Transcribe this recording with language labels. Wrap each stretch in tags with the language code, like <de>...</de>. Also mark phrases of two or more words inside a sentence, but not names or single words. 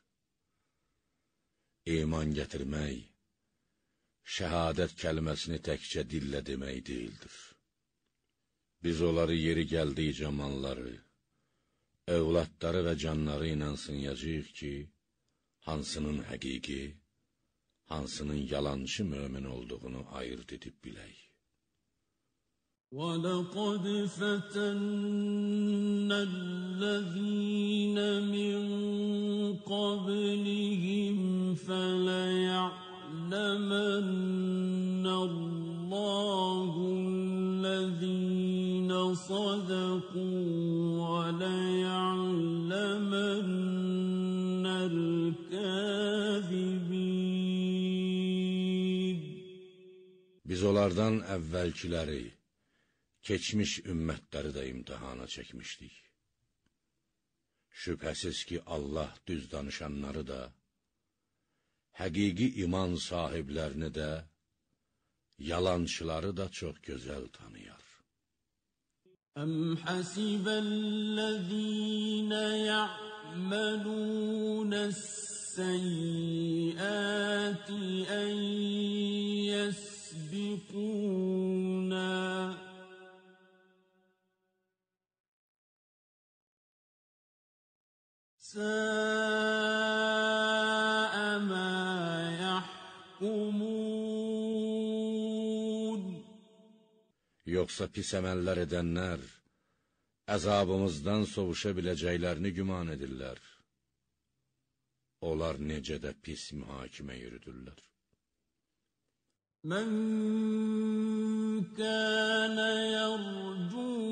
<az>İman gətirmək, şəhadət kəlməsini təkcə dillə demək deyildir. Biz onları yeri gəldikcə malları, övladları və canları ilə sınayacağıq ki, hansının həqiqi, hansının yalançı mömin olduğunu ayırt edib bilək.</az> <ar>وَلَقَدْ فَتَنَّا الَّذِينَ مِن قَبْلِهِمْ فَلَيَعْلَمَنَّ اللَّهُ الَّذِينَ صَدَقُوا وَلَيَعْلَمَنَّ الْكَاذِبِينَ.</ar> <az>Biz onlardan əvvəlkiləri, keçmiş ümmətləri də imtihana çəkmişdik. Şübhəsiz ki, Allah düz danışanları da, həqiqi iman sahiblərini də, yalançıları da çox gözəl tanıyar.</az> <ar>أم حسب الذين يعملون السيئات أن يسبقونا سَاءَ مَا يَحْكُمُونَ.</ar> <az>Yoxsa pis əməllər edənlər, əzabımızdan sovuşa biləcəklərini güman edirlər. Onlar necə də pis mühakimə yürüdürlər.</az> <ar>من كان يرجو</ar>